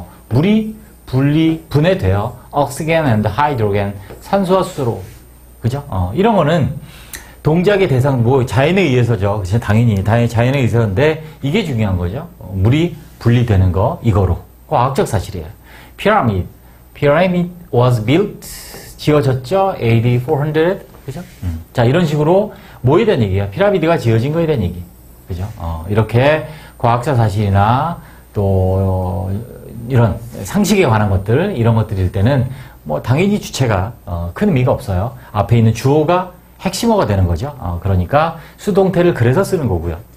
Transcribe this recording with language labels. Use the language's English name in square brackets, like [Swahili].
[Korean] 물이 분해되어 [English] oxygen and hydrogen, [Korean] 산소와 수소로, 그죠? 이런 거는 동작의 대상, 자연에 의해서죠. 당연히 자연에 의해서인데 이게 중요한 거죠. 물이 분리되는 거, 이거로. 과학적 사실이에요. [English] Pyramid was built, [Korean] 지어졌죠? [English] AD 400, [Korean] 그죠? 자, 이런 식으로 뭐에 대한 얘기예요? 피라미드가 지어진 거에 대한 얘기. 그죠? 이렇게 과학적 사실이나 또 이런 상식에 관한 것들, 이런 것들일 때는 당연히 주체가 큰 의미가 없어요. 앞에 있는 주어가 핵심어가 되는 거죠. 그러니까 수동태를 그래서 쓰는 거고요.